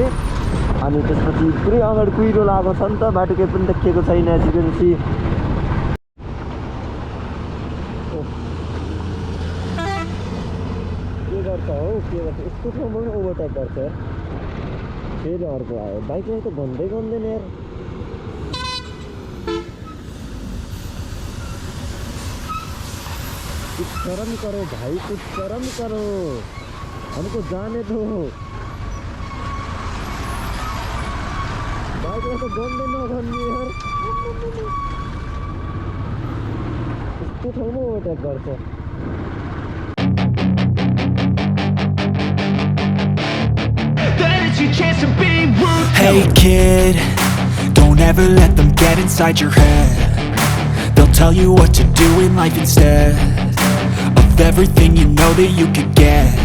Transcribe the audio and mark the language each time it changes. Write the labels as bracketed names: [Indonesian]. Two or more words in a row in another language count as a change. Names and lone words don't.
[Nepali] अनि त्यसपछि पुरै अगाडि कुहिरो लागेको छ नि त, बाटो केही पनि देखिएको छैन एजुकेन्सी। के गर्छ हौ, के गर्छ यस्तो ठाउँमा पनि ओभरटेक गर्छ। फेरि अर्को आयो, बाइकलाई त भन्दै गर्दैन यार। [Hindi] कुछ शर्म करो भाई, कुछ शर्म करो, हमको जाने दो। [Nepali] बाइकलाई त गर्दै नभन्ने यार, यस्तो ठाउँमा ओभरटेक गर्छ। [English] Hey kid, don't ever let them get inside your head. They'll tell you what to do in life instead of everything you know that you could get.